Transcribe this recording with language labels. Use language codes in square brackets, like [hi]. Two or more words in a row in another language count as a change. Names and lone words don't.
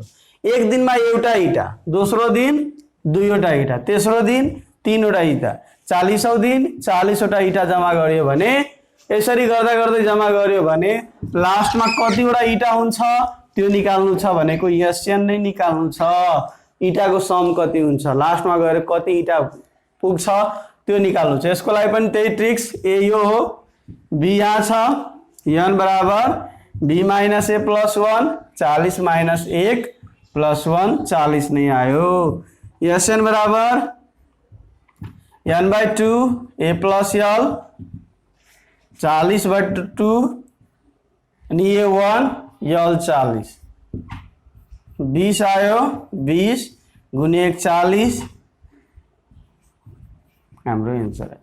[ne] एक दिनमा एउटा ईटा, दोस्रो दिन 2 वटा ईटा, तेस्रो दिन 3 वटा ईटा, 40औं दिन 40 वटा ईटा जम्मा गरियो भने यसरी गर्दा गर्दै जम्मा गर्यो भने लास्टमा कतिवटा इटा हुन्छ त्यो निकाल्नु छ भनेको एसएन नै निकाल्नु छ। इटाको सम कति हुन्छ लास्टमा गएर कति इटा पुग्छ त्यो निकाल्नु छ। यसको लागि पनि त्यही ट्रिक्स, ए यो हो, बी यहाँ छ, एन बराबर [en] B minus A plus 1 40 minus 1 plus 1 [ne] 40 नहीं आयो। एसएन बराबर [en] N by 2 A plus L 40 by 2 [ne] अनि ए 1 एल 40 20 आयो, 20 गुणे 1 40 हाम्रो एन्सर आयो।